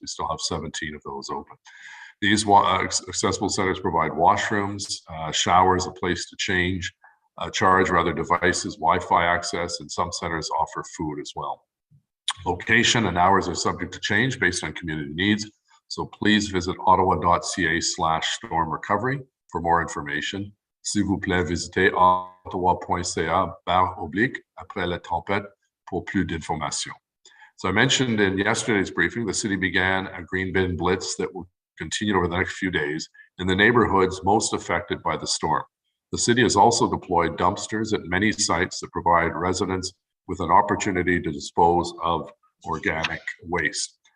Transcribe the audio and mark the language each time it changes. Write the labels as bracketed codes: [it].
[en] We still have 17 of those open. These accessible centers provide washrooms, showers, a place to charge rather devices, Wi-Fi access, and some centers offer food as well. Location and hours are subject to change based on community needs, so please visit ottawa.ca/storm recovery for more information. [fr] S'il vous plaît, visitez ottawa.ca/après la tempête pour plus d'informations. [en] So I mentioned in yesterday's briefing, the city began a green bin blitz that will continue over the next few days in the neighborhoods most affected by the storm. The city has also deployed dumpsters at many sites that provide residents with an opportunity to dispose of organic waste.